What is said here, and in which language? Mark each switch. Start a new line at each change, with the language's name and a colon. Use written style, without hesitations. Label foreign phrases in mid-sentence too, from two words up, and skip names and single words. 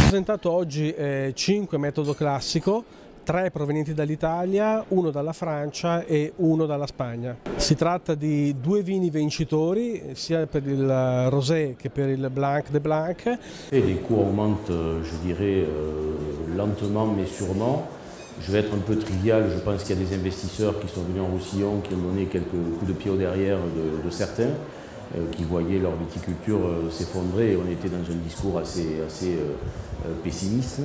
Italian: vietato oggi 5 metodo classico, 3 provenienti dall'Italia, 1 dalla Francia e 1 dalla Spagna. Si tratta di 2 vini vincitori, sia per il Rosé che per il Blanc de Blanc.
French: Et les coûts augmentent, je dirais, lentement mais sûrement. Je vais être un peu trivial, je pense qu'il y a des investisseurs qui sont venus en Roussillon, qui ont donné quelques coups de pied au derrière de certains, qui voyaient leur viticulture s'effondrer, et on était dans un discours assez pessimiste.